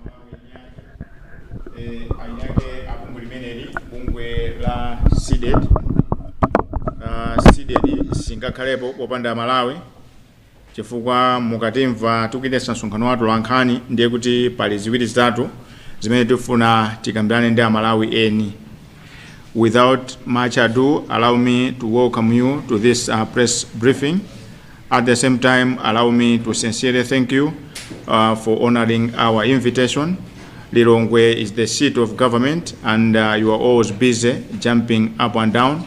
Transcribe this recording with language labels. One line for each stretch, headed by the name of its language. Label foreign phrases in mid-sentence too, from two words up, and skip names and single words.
Nyanja: anyake abungu limeneli bungwe la Cdedi Cdedi singakhalepo popanda Malawi chifukwa mukatimva tukidesa msonkhano wa atolankhani ndiye kuti pali ziwiri zitatu zimene tifuna tikambirane ndi Malawi eni.
English: Without much ado, allow me to welcome you to this press briefing. At the same time, allow me to sincerely thank you for honoring our invitation. Lilongwe is the seat of government and you are always busy jumping up and down.